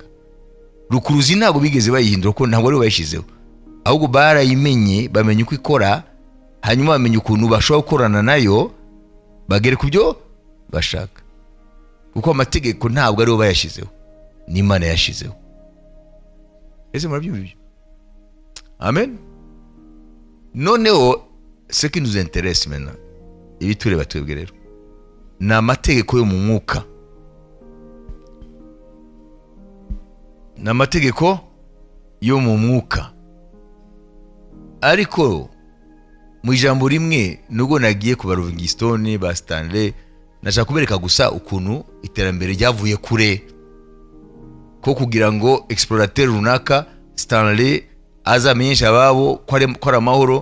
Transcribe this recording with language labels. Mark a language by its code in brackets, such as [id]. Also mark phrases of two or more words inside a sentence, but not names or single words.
[rw] Rukuruzi ntago bigeze bayihindura ko ntago ari bayishizeho, ahubwo barayimenye, bamenye uko ikora, hanyuma bamenye ukuntu bashobora gukorana nayo bagere ku byo bashaka. Kuko amategeko ntabwo ari bo bayashizeho, ni Imana yashizeho. Ese murabyumva? Amen. [fr] Noneho ce qui nous intéresse maintenant, [rw] ibi tureba twebwe rero, ni amategeko yo mu mwuka. Ni amategeko yo mu mwuka. Ariko mu ijambo rimwe nubwo nagiye ku Livingstone ba Stanley, nashaka kubereka gusa ukuntu iterambere ryavuye kure, ko kugira ngo explorateur runaka Stanley azamenyesha ababo ko ari amahoro.